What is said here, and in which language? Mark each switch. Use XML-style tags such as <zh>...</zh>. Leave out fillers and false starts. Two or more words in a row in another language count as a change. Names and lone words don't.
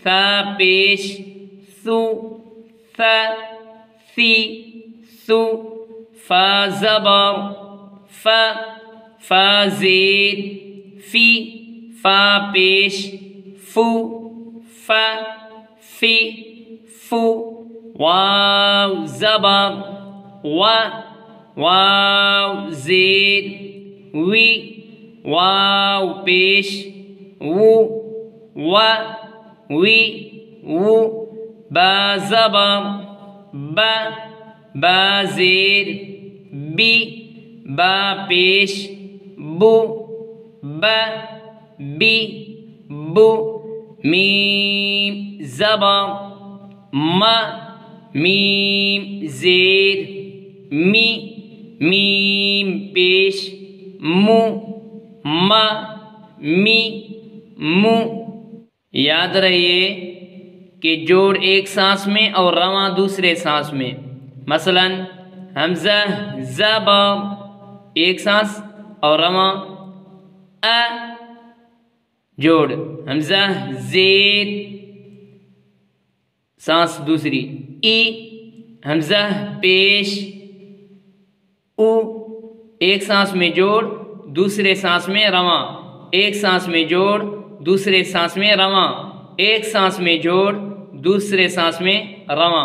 <ur>ثا پیش ثو ثا ثی ثو فا زبر فا فا زیر فی فا پیش فو فا فی فو واو زبر واو زیر وی واو پیش وی با زبر با زیر بی با پیش بی میم زبر میم زیر میم پیش می یاد رہیے کہ جوڑ ایک سانس میں اور رواں دوسرے سانس میں. مثلا حمزہ زبا ایک سانس اور رواں جوڑ، حمزہ زیر سانس دوسری، حمزہ پیش ایک سانس میں جوڑ دوسرے سانس میں رواں، ایک سانس میں جوڑ دوسرے سانس میں رواں، ایک سانس میں جوڑ دوسرے سانس میں رواں.</ur>